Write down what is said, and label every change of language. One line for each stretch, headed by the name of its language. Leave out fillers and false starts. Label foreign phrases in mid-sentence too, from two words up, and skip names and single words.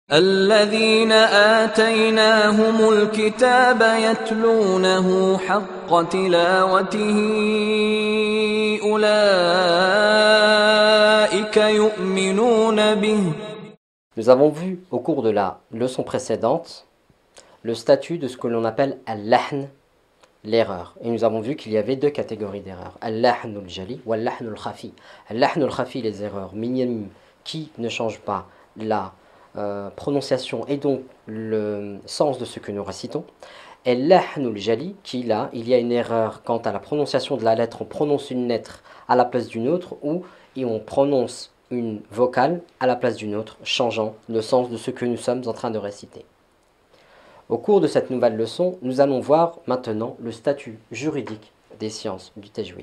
Arabic: الذين آتيناهم الكتاب يتلونه حق تلاوته أولئك يؤمنون به.
French: Nous avons vu au cours de la leçon précédente le statut de ce que l'on appelle al-lahn, l'erreur. Et nous avons vu qu'il y avait deux catégories d'erreurs,
Arabic: اللحن الجلي ou اللحن الخفي. اللحن الخفي,
French: les erreurs minimes qui ne changent pas la prononciation et donc le sens de ce que nous récitons.
Arabic: Et اللحن الجلي,
French: qui là, il y a une erreur quant à la prononciation de la lettre, on prononce une lettre à la place d'une autre ou on prononce une vocale à la place d'une autre, changeant le sens de ce que nous sommes en train de réciter. Au cours de cette nouvelle leçon, nous allons voir maintenant le statut juridique des sciences du tajwid.